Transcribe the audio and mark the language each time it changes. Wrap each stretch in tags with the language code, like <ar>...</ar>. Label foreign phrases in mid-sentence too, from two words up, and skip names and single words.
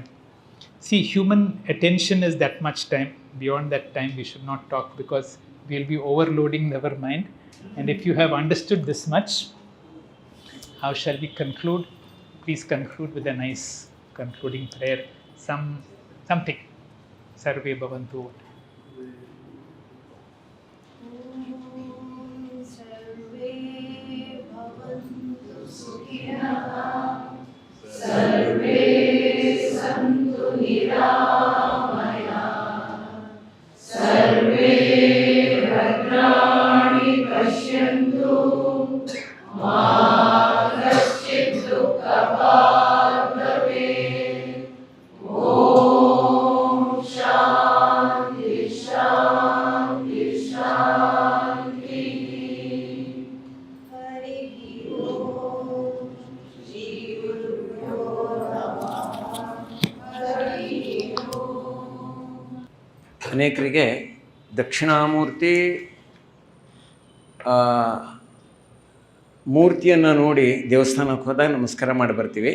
<en>See, human attention is that much time. Beyond that time, we should not talk because we will be overloading our mind. And if you have understood this much, how shall we conclude? Please conclude with a nice concluding prayer. Something.</en> <sa>सर्वे भवन्तु. सर्वे सन्तु निरामया, सर्वे भद्राणि पश्यन्तु, मा कश्चिद् दुःख भवे. ॐ शान्ति शान्ति शान्ति. हरि ॐ.</sa> <kn>ಅನೇಕರಿಗೆ ದಕ್ಷಿಣಾಮೂರ್ತಿ ಮೂರ್ತಿಯನ್ನು ನೋಡಿ ದೇವಸ್ಥಾನಕ್ಕೆ ಹೋದಾಗ ನಮಸ್ಕಾರ ಮಾಡಿ ಬರ್ತೀವಿ.</kn>